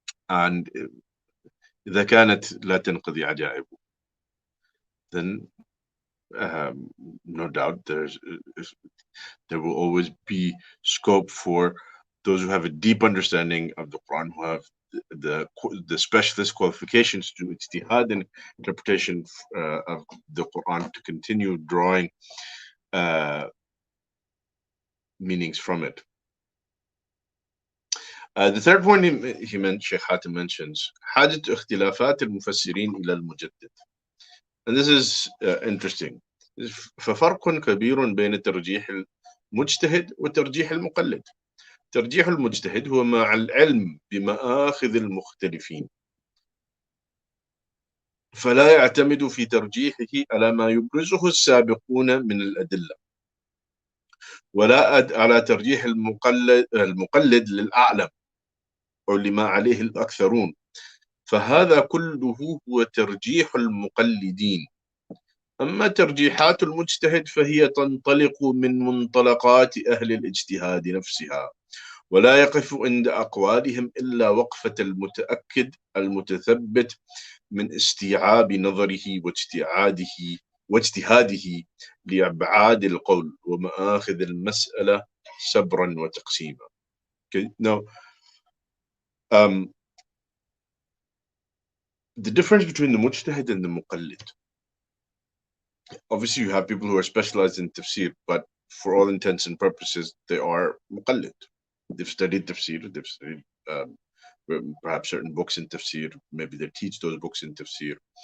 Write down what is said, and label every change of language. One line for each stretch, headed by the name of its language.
English: And
Arabic: إذا كانت لا تنقضي عجائب,
English: then no doubt there will always be scope for those who have a deep understanding of the Quran, who have the specialist qualifications to ijtihad and interpretation of the Quran, to continue drawing meanings from it. The third point Sheikh Hatim mentions,
Arabic: حاجة اختلافات المفسرين إلى المجدد.
English: And this is interesting.
Arabic: ففرق كبير بين ترجيح المجتهد وترجيح المقلد. ترجيح المجتهد هو مع العلم بمآخذ المختلفين، فلا يعتمد في ترجيحه على ما يبرزه السابقون من الأدلة، ولا على ترجيح المقلد للأعلم أو لما عليه الأكثرون، فهذا كله هو ترجيح المقلدين. أما ترجيحات المجتهد فهي تنطلق من منطلقات أهل الاجتهاد نفسها، ولا يقف عند أقوالهم إلا وقفة المتأكد المتثبت من استيعاب نظره واجتهاده لأبعاد القول ومآخذ المسألة صبرا وتقسيما.
English: Okay, now the difference between the mujtahid and the muqallid. Obviously, you have people who are specialized in tafsir, but for all intents and purposes, they are muqallid. They've studied tafsir, they've studied perhaps certain books in tafsir, maybe they teach those books in tafsir.